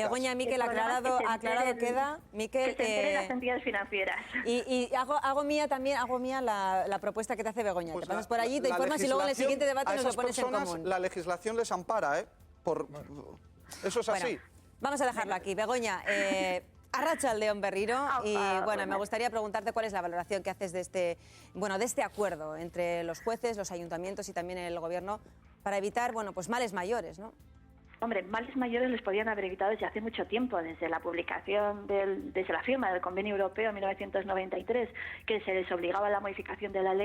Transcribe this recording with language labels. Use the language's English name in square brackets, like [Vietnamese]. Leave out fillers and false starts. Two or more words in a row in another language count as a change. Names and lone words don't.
[Spanish] Begoña, Miquel, aclarado queda. Miquel, que se enteren las entidades financieras. Y hago mía la propuesta que te hace Begoña. Te pasas por allí, te informas y luego en el siguiente debate nos lo pones en común. La legislación les ampara, ¿eh? Eso es así. Bueno, vamos a dejarlo aquí. [Basque] Begoña, Arratsaldeon berriro, [Spanish] y bueno, me gustaría preguntarte cuál es la valoración que haces de este acuerdo entre los jueces, los ayuntamientos y también el gobierno para evitar, bueno, pues males mayores, ¿no? Hombre, males mayores los podían haber evitado desde hace mucho tiempo, desde la publicación, desde la firma del Convenio Europeo en 1993, que se les obligaba a la modificación de la ley.